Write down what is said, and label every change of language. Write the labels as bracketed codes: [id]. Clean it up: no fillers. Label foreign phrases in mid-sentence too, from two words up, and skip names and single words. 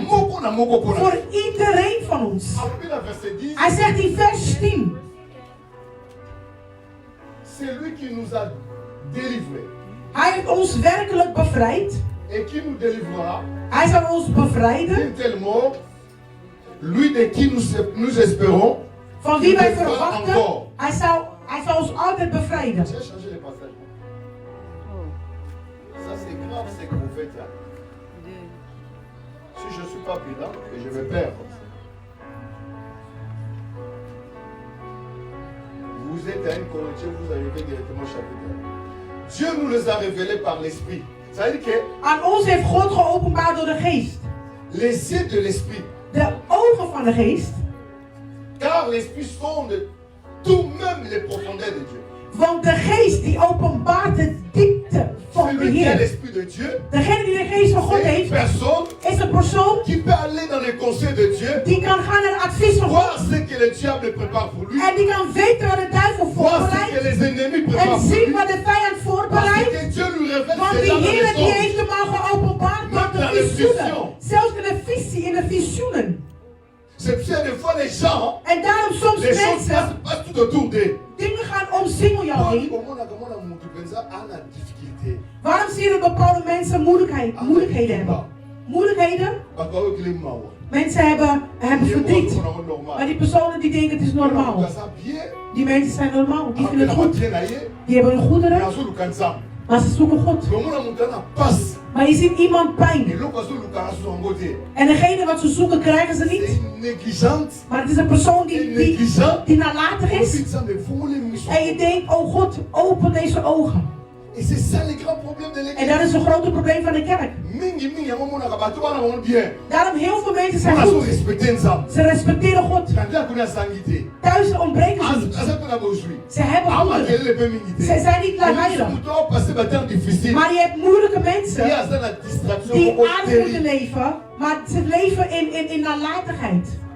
[nl] Voor iedereen van ons. Hij zegt in vers 10. Hij heeft ons werkelijk bevrijd. Hij zal ons bevrijden. [fr] Lui de qui nous espérons, [nl] van wie wij verwachten, hij zal ons altijd bevrijden. [fr] Ça c'est grave ce que vous faites là. Si je ne suis pas prudent, je vais perdre. Vous êtes à 1 Corinthiens, vous arrivez directement au chapitre 1. Dieu nous les a révélés par l'esprit. Ça veut dire que [nl] aan ons heeft God geopenbaard door de geest. [fr] Les yeux de l'esprit. [nl] De ogen van de geest. [fr] par l'esprit sonde tout même les profondeurs de Dieu. [nl] Want de geest die openbaart de diepte van de [fr] Celui qui a [nl] Heer. [fr] l'esprit de Dieu, [nl] Degene die de geest van God [fr] c'est une [nl] heeft, [fr] personne [nl] is een persoon [fr] qui peut aller dans les conseils de Dieu, [nl] die kan gaan naar het advies van [fr] voir [nl] God. [fr] ce que le diable prépare pour lui, [nl] En die kan weten wat de duivel [fr] voir ce que [nl] voorbereidt. [fr] les ennemis [nl] En [fr] préparent pour [nl] zien [fr] lui. [nl] wat de vijand [fr] Parce [nl] voorbereidt. [fr] que Dieu lui révèle [nl] Want [fr] ces [nl] die [fr] gens dans [nl] Heer [fr] les [nl] die [fr] songes. [nl] heeft hem al geopenbaard door de visioenen. Zelfs in de visie, in de visioenen. [fr] C'est bien des fois les gens, [nl] En daarom soms [fr] les choses [nl] mensen, [fr] passent tout autour d'eux. [nl] dingen gaan omsingel jou heen. Waarom zie je dat bepaalde mensen moeilijkheden hebben? Moeilijkheden? Mensen hebben verdriet. Maar die personen die denken het is normaal. Die mensen zijn normaal, die vinden het goed. Die hebben hun goederen, maar ze zoeken God. Maar je ziet iemand pijn. En degene wat ze zoeken krijgen ze niet. Maar het is een persoon die nalatig is. En je denkt, oh God, open deze ogen. [fr] Et c'est ça le grand problème de l'église. [nl] En dat is een grote probleem van de kerk. Daarom heel veel mensen zijn goed. Ze respecteren God. Thuis ontbreken ze niet. Ze hebben goederen. Ze zijn niet lawaaiig. Maar je hebt moeilijke mensen die aardig moeten leven, maar ze leven in nalatigheid.